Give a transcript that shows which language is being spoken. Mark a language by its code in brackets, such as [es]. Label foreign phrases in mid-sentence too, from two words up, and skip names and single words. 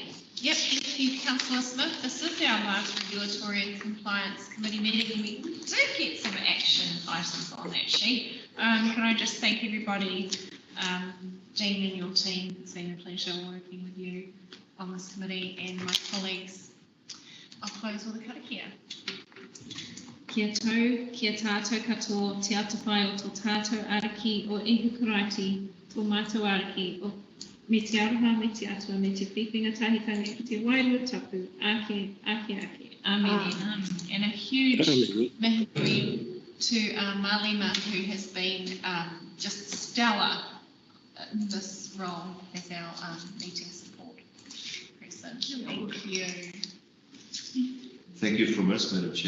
[en] Yep, thank you, Councillor Smith. This is our last regulatory and compliance committee meeting. We do get some action items on that sheet. Can I just thank everybody, Dean and your team. It's been a pleasure working with you on this committee, and my colleagues. I'll close with a karakia. [mi] Kia tau, kia tātou katoa, te atawhai o tō tātou araki o Ihukaraiti, tō mātou araki o me te aroha, me te atua, me te whiwhinga tahitanga ki te wairua tapu, ake. Amen. [en] And a huge mihi to Malima, who has been just stellar in this role as our meeting support person. Thank you. Thank you from us, Madam Chair.